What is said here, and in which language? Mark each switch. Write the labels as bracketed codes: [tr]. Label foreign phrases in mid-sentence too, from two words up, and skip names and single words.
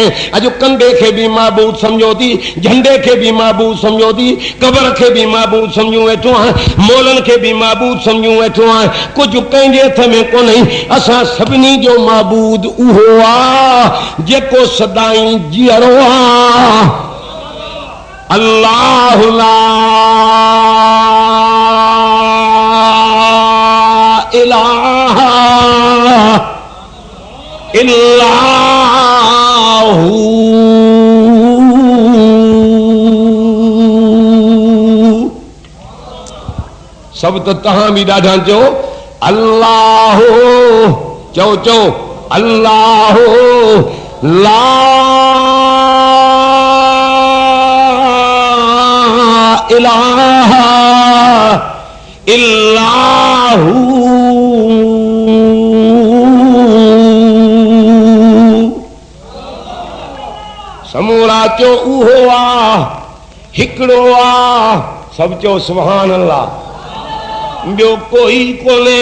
[sd] अॼु कंधे खे बि महबूद सम्झो थी, झंडे खे बि महबूद सम्झो थी, कबर खे बि महबूद सम्झूं वेठो आहे, मोलनि खे बि महबूद सम्झूं वेठो आहे। कुझु कंहिंजे हथ में कोन्हे। असां सभिनी जो महबूद उहो आहे जेको सदाई जीअरो आहे। [ar] الله لا إله إلا الله. [sd] सब तो तहां भी ॾाढा चओ अल्लाह, चओ चओ अल्लाह [ar] لا إله إلا الله. [sd] समूरा चो उहो आ, हिकिड़ो आ। सब चो [ar] سبحان الله. [sd] ॿियो कोई कोन्हे।